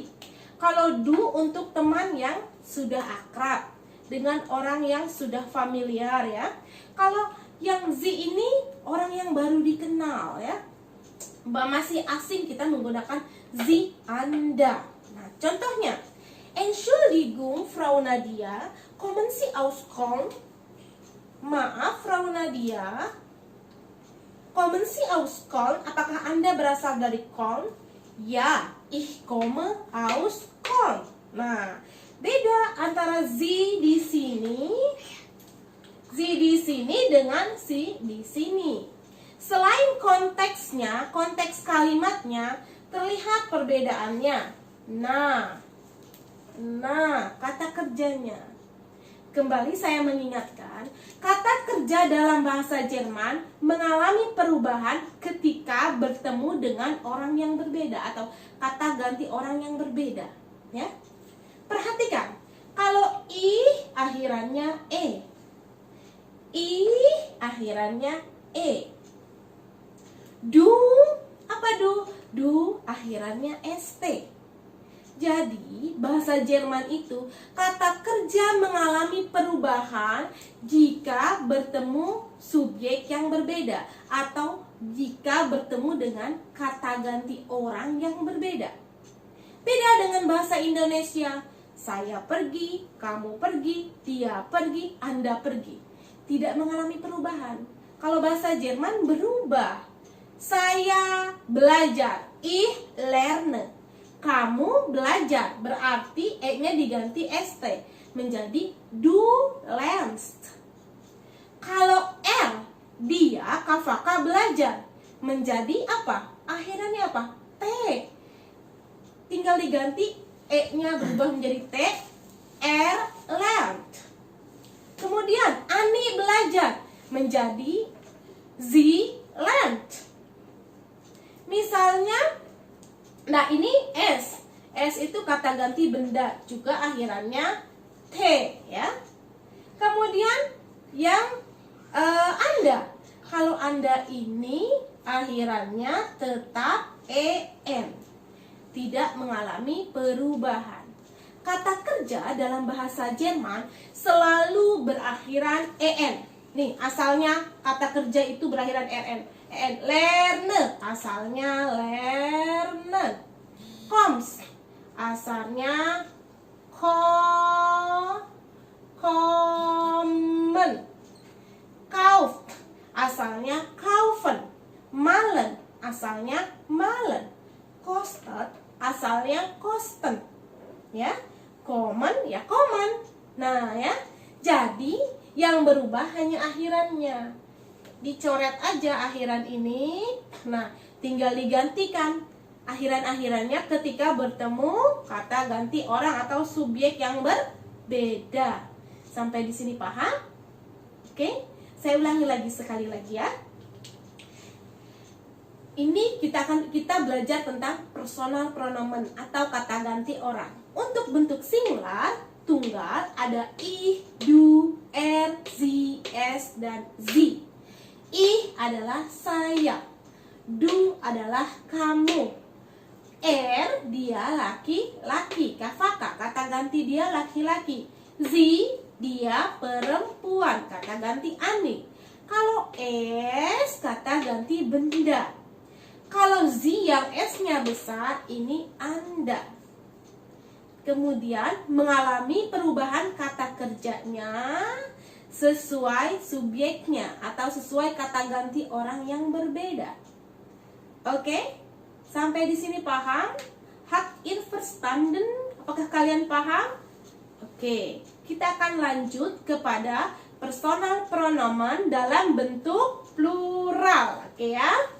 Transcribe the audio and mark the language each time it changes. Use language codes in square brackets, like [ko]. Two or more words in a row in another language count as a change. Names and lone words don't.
[id] Kalau du untuk teman yang sudah akrab, dengan orang yang sudah familiar ya. Kalau yang sie ini orang yang baru dikenal ya. Masih asing, kita menggunakan sie Anda. Nah, contohnya, [de] Entschuldigung, Frau Nadia, kommen Sie aus Köln? Maaf, Frau Nadia, kommen Sie aus Köln? [id] Apakah Anda berasal dari Köln? [de] Ya, ich komme aus Köln. [id] Nah, beda antara sie di sini dengan si di sini. Selain konteksnya, konteks kalimatnya terlihat perbedaannya. Nah, kata kerjanya. Kembali saya mengingatkan, kata kerja dalam bahasa Jerman mengalami perubahan ketika bertemu dengan orang yang berbeda atau kata ganti orang yang berbeda, ya. Perhatikan, kalau ih akhirannya e. Ih akhirannya e. Du, apa du? Du akhirannya st. Jadi, bahasa Jerman itu kata kerja mengalami perubahan jika bertemu subjek yang berbeda atau jika bertemu dengan kata ganti orang yang berbeda. Beda dengan bahasa Indonesia, saya pergi, kamu pergi, dia pergi, Anda pergi. Tidak mengalami perubahan. Kalau bahasa Jerman berubah. Saya belajar, [de] ich lerne. [id] Kamu belajar, berarti e-nya diganti st menjadi [de] du lernst. [id] Kalau r, dia Kafaka belajar, menjadi apa? Akhirannya apa? T. Tinggal diganti e-nya berubah menjadi t, [de] r lernt. [id] Kemudian Ani belajar, menjadi [de] sie lernt. [id] Misalnya, nah ini S. S itu kata ganti benda, juga akhirannya T, ya. Kemudian yang Anda. Kalau Anda ini akhirannya tetap EN. Tidak mengalami perubahan. Kata kerja dalam bahasa Jerman selalu berakhiran EN. Nih, asalnya kata kerja itu berakhiran RN. Lerne, asalnya lernen. Koms, asalnya kommen. Kauf, asalnya kaufen. Malen, asalnya malen. Kostet, asalnya kosten. Ya, kommen ya kommen. Nah ya, jadi yang berubah hanya akhirannya. Dicoret aja akhiran ini. Nah, tinggal digantikan akhiran-akhirannya ketika bertemu kata ganti orang atau subjek yang berbeda. Sampai di sini paham? Oke, saya ulangi lagi sekali lagi ya. Ini kita belajar tentang personal pronomen atau kata ganti orang. Untuk bentuk singular, tunggal ada [de] ich, du, er, sie, es, [id] dan sie. Ich adalah saya, du adalah kamu, er dia laki-laki, Kafaka kata ganti dia laki-laki, sie dia perempuan, kata ganti Ani. Kalau es kata ganti benda. Kalau sie yang S-nya besar, ini Anda. Kemudian mengalami perubahan kata kerjanya sesuai subjeknya atau sesuai kata ganti orang yang berbeda. Oke? Sampai di sini paham? [de] Habt ihr verstanden? [id] Apakah kalian paham? Oke, kita akan lanjut kepada personal pronomen dalam bentuk plural. Oke ya?